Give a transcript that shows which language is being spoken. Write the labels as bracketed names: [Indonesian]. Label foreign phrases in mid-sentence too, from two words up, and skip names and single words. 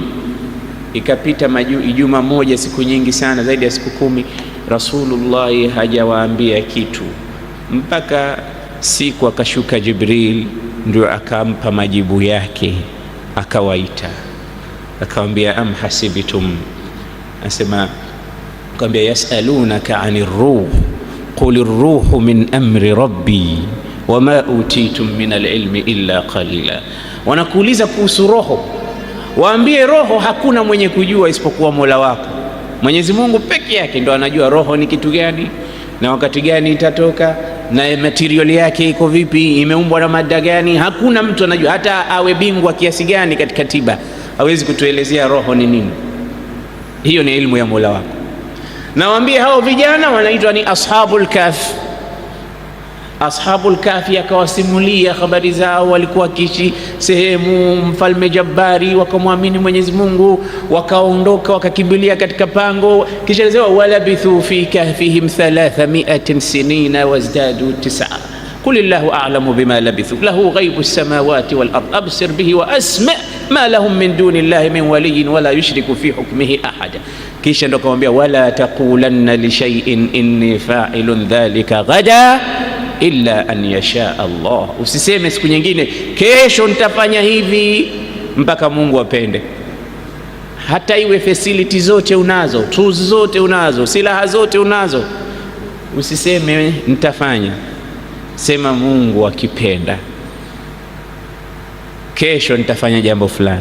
[Swahili] Ikapita juma moja, siku nyingi sana, zaidi ya siku 10, Rasulullah hajawaambia kitu, mpaka siku akashuka Jibril, ndio akampa majibu yake, akawaita akamwambia, [Arabic] أم حسبتم, [Swahili] asema akamwambia, [Arabic] يسألونك عن الروح قل الروح من أمر ربي وما أوتيتم من العلم إلا قليلا. [Swahili] Wanakuuliza kuhusu roho, waambie roho hakuna mwenye kujua isipokuwa Mola wako. Mwenyezi Mungu peke yake ndo anajua roho ni kitu gani na wakati gani itatoka na material yake iko vipi, imeumbwa na mada gani. Hakuna mtu anajua, hata awe bingwa kiasi gani katika tiba hawezi kutuelezea roho ni nini. Hiyo ni elimu ya Mola wako. Na waambie hao vijana wanaitwa ni [Arabic] أصحاب الكهف. أصحاب الكهف [Swahili] akawasimulia habari zao, walikuwa kishi sehemu mfalme Jabbari, wakamwamini Mwenyezi Mungu, wakaondoka wakakimbilia katika pango. [Arabic] Kisha alisema, ولبثوا في كهفهم 300 سنين وازدادوا 9 قل الله أعلم بما لبثوا له غيب السماوات والأرض أبصر به وأسمع ما لهم من دون الله من ولي ولا يشرك في حكمه أحدا. Kisha ndo akamwambia, ولا تقولن لشيء إني فاعل ذلك غدا إلا أن يشاء الله. [Swahili] Usiseme siku nyingine kesho nitafanya hivi mpaka Mungu apende. Hata iwe facility zote unazo, tools zote unazo, silaha zote unazo, usiseme nitafanya, sema Mungu akipenda kesho nitafanya jambo fulani.